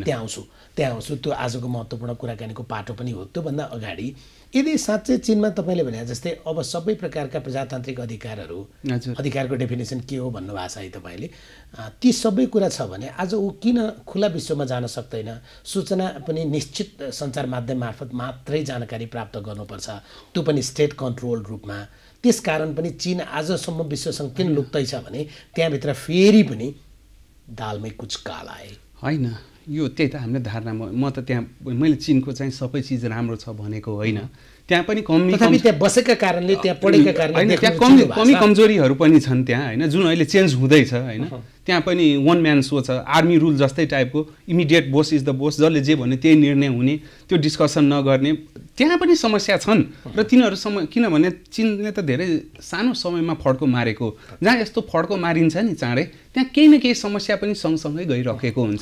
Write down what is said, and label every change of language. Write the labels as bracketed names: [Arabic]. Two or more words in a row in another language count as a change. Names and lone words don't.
[Nepali] त्यहाँ आउँछु त्यो आजको महत्त्वपूर्ण कुराकानीको पाटो पनि हो त्योभन्दा अगाडि यदि साँच्चै चीनमा तपाईँले भने जस्तै अब सबै प्रकारका प्रजातान्त्रिक अधिकारको डेफिनेसन के हो भन्नुभएको छ है तपाईँले ती सबै कुरा छ भने आज ऊ किन खुला विश्वमा जान सक्दैन सूचना पनि निश्चित सञ्चार माध्यम मार्फत मात्रै जानकारी प्राप्त गर्नुपर्छ त्यो पनि [English] state control [Nepali] रूपमा त्यसकारण पनि चीन आजसम्म विश्वसँग किन लुक्दैछ भने त्यहाँभित्र फेरि पनि दालमै [Hindi] कुछ काला [Nepali] आए होइन यो त्यही त हामीले धारणा म त त्यहाँ मैले चीनको चाहिँ सबै चिज राम्रो छ भनेको होइन त्यहाँ पनि त्यहाँ बसेका कारणले त्यहाँ पढेका कारणले त्यहाँ कमी कमजोरीहरू पनि छन् त्यहाँ होइन जुन अहिले चेन्ज हुँदैछ होइन त्यहाँ पनि [English] one man show [Nepali] छ [English] army rule [Nepali] जस्तै टाइपको [English] immediate boss is the boss [Nepali] जसले जे भन्यो त्यही निर्णय हुने त्यो डिस्कसन नगर्ने त्यहाँ पनि समस्या छन् र तिनीहरू किनभने चीनले त धेरै सानो समयमा फड्को मारेको, जहाँ यस्तो फड्को मारिन्छ नि चाँडै, त्यहाँ केही न केही समस्या पनि सँगसँगै गइरहेको हुन्छ,